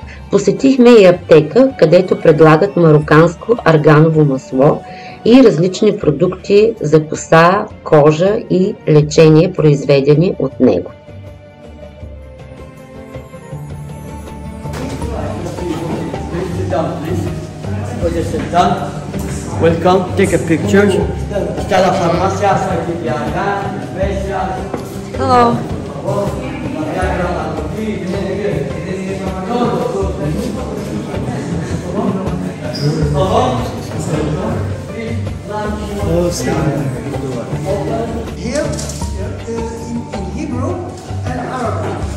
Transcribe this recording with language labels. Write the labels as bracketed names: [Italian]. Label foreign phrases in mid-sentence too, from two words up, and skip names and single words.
[Bulgarian] Посетихме и аптека, където предлагат мароканско арганово масло и различни продукти за коса, кожа и лечение, произведени от него. [English] Welcome, take a picture. Hello. Here in Hebrew and Arabic.